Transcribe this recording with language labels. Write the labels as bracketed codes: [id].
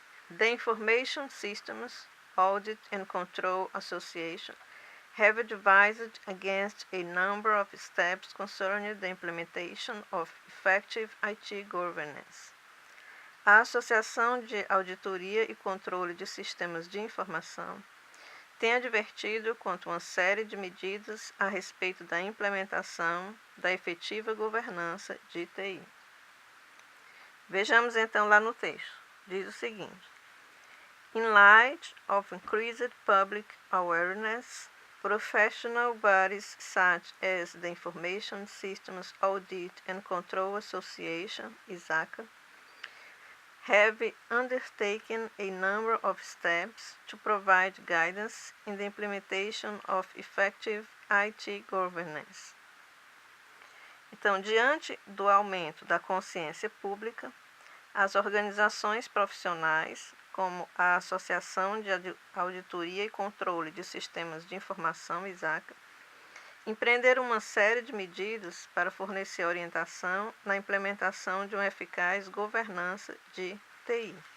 [en] The Information Systems Audit and Control Association have advised against a number of steps concerning the implementation of effective IT governance. [pt] A Associação de Auditoria e Controle de Sistemas de Informação tem advertido quanto a uma série de medidas a respeito da implementação da efetiva governança de TI. Vejamos então lá no texto. Diz o seguinte: [en] In light of increased public awareness, professional bodies such as the Information Systems Audit and Control Association, ISACA, have undertaken a number of steps to provide guidance in the implementation of effective IT governance. [pt] Então, diante do aumento da consciência pública, as organizações profissionais, como a Associação de Auditoria e Controle de Sistemas de Informação, ISACA, empreenderam uma série de medidas para fornecer orientação na implementação de uma eficaz governança de TI.